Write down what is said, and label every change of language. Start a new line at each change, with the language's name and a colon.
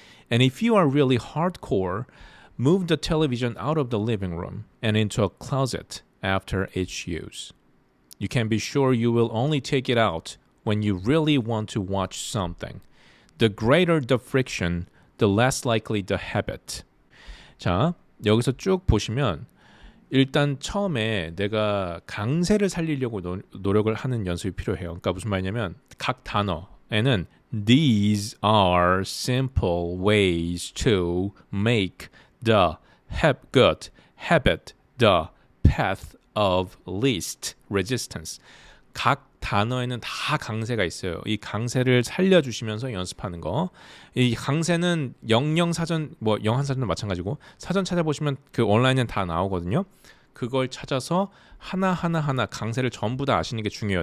English: And if you are really hardcore, move the television out of the living room and into a closet after each use. You can be sure you will only take it out when you really want to watch something. The greater the friction, the less likely the habit.
Korean: 자, 여기서 쭉 보시면 일단 처음에 내가 강세를 살리려고 노력을 하는 연습이 필요해요. 그러니까 무슨 말이냐면 각 단어에는 These are simple ways to make the good habit the path of least resistance. 각 단어에는 다 강세가 있어요. 이 강세를 살려주시면서 연습하는 거. 이 강세는 영영사전, 뭐 영한사전도 마찬가지고 사전 찾아보시면 그 온라인엔 다 나오거든요. 그걸 찾아서 하나 강세를 전부 다 아시는 게 중요해요.